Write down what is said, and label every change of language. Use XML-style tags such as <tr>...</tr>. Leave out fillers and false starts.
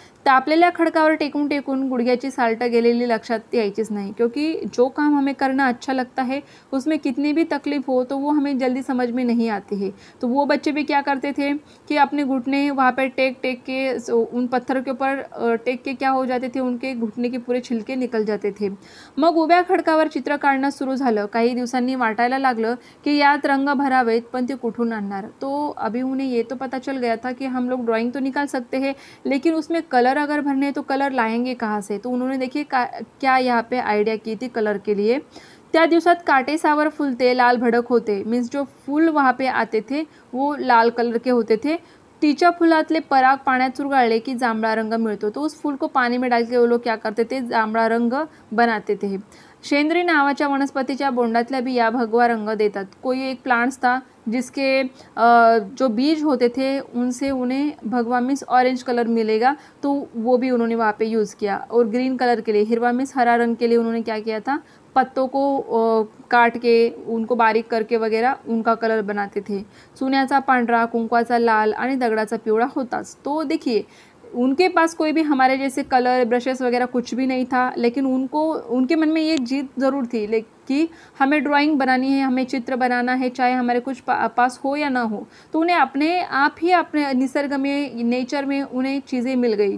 <mr>तापलेल्या खडकावर टेकून टेकून गुडघ्याची साल्टं गेलेली लक्षात यायचीच</mr> <hi>नहीं, क्योंकि जो काम हमें करना अच्छा लगता है उसमें कितनी भी तकलीफ हो तो वो हमें जल्दी समझ में नहीं आती है। तो वो बच्चे भी क्या करते थे कि अपने घुटने वहाँ पे टेक टेक के उन पत्थर के ऊपर टेक के क्या हो जाते थे, उनके घुटने के पूरे छिलके निकल जाते थे।</hi> <mr>मग उभ्या खडकावर चित्र काढणं सुरू झालं। काही दिवसांनी वाटायला लागलं कि यात रंग भरावेत, पण ते कुठून आणणार।</mr> <hi>तो अभी उन्हें ये तो पता चल गया था कि हम लोग ड्राइंग तो निकाल सकते हैं, लेकिन उसमें कलर अगर भरने हैं तो कलर लाएंगे कहाँ से। तो उन्होंने देखिए क्या यहाँ पे आइडिया की थी कलर के लिए।</hi> <mr>त्या दिवसात काटे सावर फुलते लाल भडक होते,</mr> <hi>मीन्स जो फूल वहाँ पे आते थे वो लाल कलर के होते थे।</hi> <mr>तीच्या फुलातले पराग पाण्यात चुरगाळले की जांभळा रंग मिळतो।</mr> <hi>तो उस फूल को पानी में डाल के वो लोग क्या करते थे, जांभळा रंग बनाते थे।</hi> <mr>शेंद्री नावाच्या वनस्पतीच्या बोंडातल्या बिया भगवा रंग देतात।</mr> <hi>कोई एक प्लांट्स था जिसके जो बीज होते थे उनसे उन्हें भगवा मीन्स ऑरेंज कलर मिलेगा, तो वो भी उन्होंने वहाँ पे यूज़ किया। और ग्रीन कलर के लिए हिरवा मीन्स हरा रंग के लिए उन्होंने क्या किया था, पत्तों को काट के उनको बारीक करके वगैरह उनका कलर बनाते थे।</hi> <mr>चुन्याचा पांढरा, कुंकवाचा लाल आणि दगडाचा पिवळा होताच।</mr> <hi>तो देखिए उनके पास कोई भी हमारे जैसे कलर ब्रशेस वगैरह कुछ भी नहीं था, लेकिन उनके मन में ये जिद ज़रूर थी कि हमें ड्राइंग बनानी है, हमें चित्र बनाना है, चाहे हमारे कुछ पास हो या ना हो। तो उन्हें अपने आप ही अपने निसर्ग में, नेचर में उन्हें चीज़ें मिल गई।</hi>